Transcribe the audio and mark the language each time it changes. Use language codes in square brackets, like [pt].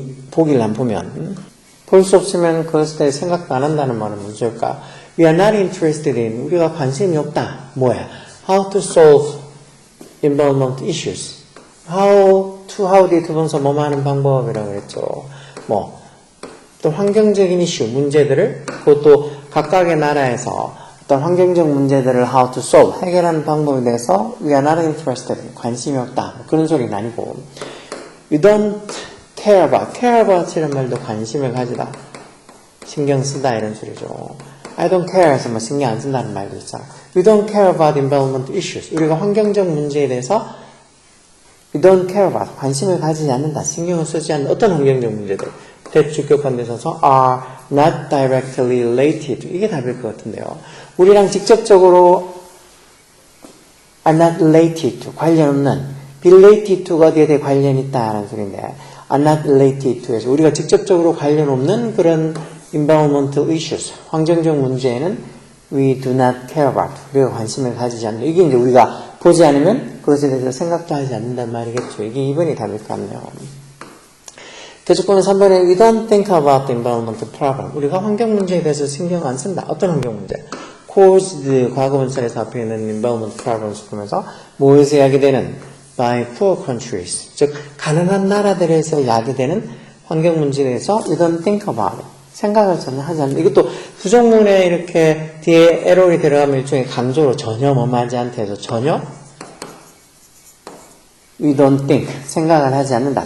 [ko] 보기를 안 보면 볼 수 없으면 그것에 대해 생각도 안 한다는 말은 무엇일까? [en] We are not interested in, [ko] 우리가 관심이 없다. 뭐야? [en] How to solve environment issues. [ko] how 뒤 두 번서 뭐뭐 하는 방법이라고 그랬죠. 뭐, 또 환경적인 이슈, 문제들을, 그것도 각각의 나라에서 어떤 환경적 문제들을 [en] how to solve, [ko] 해결하는 방법에 대해서 [en] we are not interested, [ko] 관심이 없다. 뭐 그런 소리는 아니고, [en] you don't care about [ko] 이란 말도 관심을 가지다. 신경 쓰다 이런 소리죠. [en] I don't care [ko] 해서 뭐 신경 안 쓴다는 말도 있잖아. [en] We don't care about environment issues. [ko] 우리가 환경적 문제에 대해서 [en] we don't care about, [ko] 관심을 가지지 않는다. 신경을 쓰지 않는 어떤 환경적 문제들. 대주격관에 있어서 [en] are not directly related. [ko] 이게 답일 것 같은데요. 우리랑 직접적으로 [en] are not related to, [ko] 관련 없는, be related to가 어디에 대해 관련이 있다라는 소리인데 are not related to 해서 우리가 직접적으로 관련 없는 그런 environmental issues, 환경적 문제에는 [en] we do not care about, [ko] 우리가 관심을 가지지 않는다. 이게 이제 우리가 보지 않으면 그것에 대해서 생각도 하지 않는단 말이겠죠. 이게 2번이 답일 것 같네요. 대조권은 3번에 [en] we don't think about the environmental problem. [ko] 우리가 환경 문제에 대해서 신경 안 쓴다. 어떤 환경 문제? caused 과거분사에서 앞에 있는 environmental problems 보면서 뭐에서 야기되는 [en] by poor countries. [ko] 즉 가난한 나라들에서 야기되는 환경 문제에 대해서 [en] we don't think about it. [ko] 생각을 전혀 하지 않는다. 이것도 부정문에 이렇게 뒤에 에러이 들어가면 일종의 강조로 전혀 뭐하지 않다 해서 전혀 [en] we don't think, [ko] 생각을 하지 않는다.